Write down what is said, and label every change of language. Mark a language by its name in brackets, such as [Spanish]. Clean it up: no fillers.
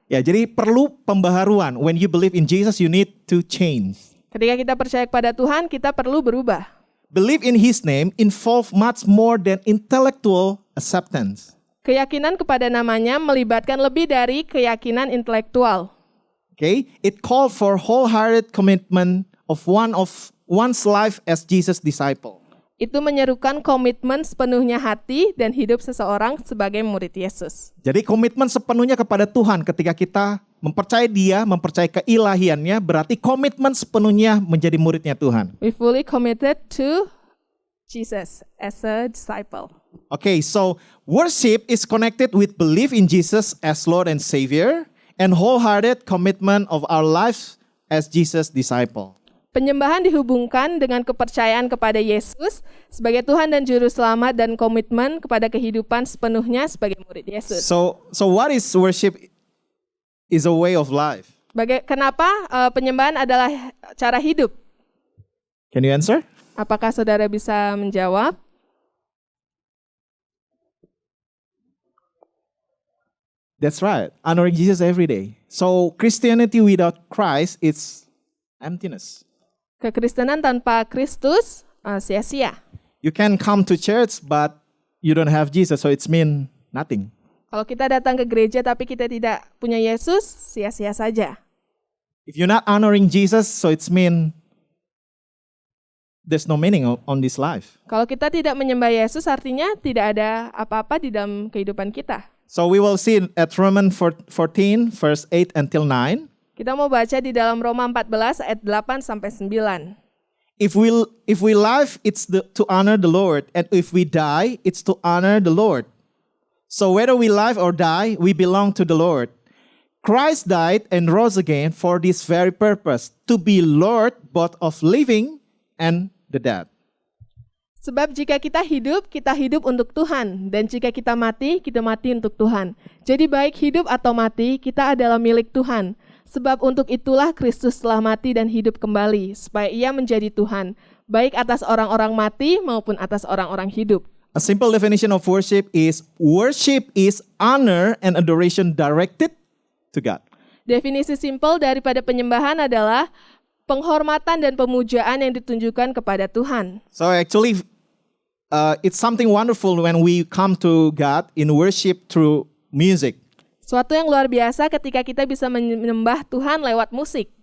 [Indonesian] Ya, jadi perlu pembaharuan. [English] When you believe in Jesus, you need to change. [Indonesian] Ketika kita percaya kepada Tuhan, kita perlu berubah. [English] Believe in His name involve much more than intellectual acceptance. [Indonesian] Keyakinan kepada namanya melibatkan lebih dari keyakinan intelektual. [English] Okay, it called for wholehearted commitment of one's life as Jesus' disciple. [Indonesian] Itu menyerukan komitmen sepenuhnya hati dan hidup seseorang sebagai murid Yesus. Jadi komitmen sepenuhnya kepada Tuhan ketika kita mempercayai Dia, mempercayai keilahiannya, berarti komitmen sepenuhnya menjadi muridnya Tuhan. [English] We fully committed to Jesus as a disciple. Okay, so worship is connected with belief in Jesus as Lord and Savior and wholehearted commitment of our lives as Jesus' disciple. [Indonesian] Penyembahan dihubungkan dengan kepercayaan kepada Yesus sebagai Tuhan dan Juru Selamat dan komitmen kepada kehidupan sepenuhnya sebagai murid Yesus. [English] So what is worship? Is a way of life. [Indonesian] Kenapa penyembahan adalah cara hidup? [English] Can you answer? [Indonesian] Apakah saudara bisa menjawab? [English] That's right. Honoring Jesus every day. So Christianity without Christ is emptiness. [Indonesian] Kekristenan tanpa Kristus sia-sia. [English] You can come to church but you don't have Jesus, so it's mean nothing. [Indonesian] Kalau kita datang ke gereja tapi kita tidak punya Yesus, sia-sia saja. [English] If you're not honoring Jesus, so it's mean there's no meaning on this life. [Indonesian] Kalau kita tidak menyembah Yesus, artinya tidak ada apa-apa di dalam kehidupan kita. [English] So we will see at Romans 14, verse 8 until 9. [Indonesian] Kita mau baca di dalam Roma 14 ayat 8 sampai 9. [English] If we live, it's to honor the Lord, and if we die, it's to honor the Lord. So whether we live or die, we belong to the Lord. Christ died and rose again for this very purpose, to be Lord both of living and the dead. [Indonesian] Sebab jika kita hidup untuk Tuhan. Dan jika kita mati untuk Tuhan. Jadi baik hidup atau mati, kita adalah milik Tuhan. Sebab untuk itulah Kristus telah mati dan hidup kembali, supaya Ia menjadi Tuhan, baik atas orang-orang mati maupun atas orang-orang hidup. [English] A simple definition of worship is honor and adoration directed to God. [Indonesian] Definisi simpel daripada penyembahan adalah penghormatan dan pemujaan yang ditunjukkan kepada Tuhan. [English] So actually, it's something wonderful when we come to God in worship through music. [Indonesian] Suatu yang luar biasa ketika kita bisa menyembah Tuhan lewat musik.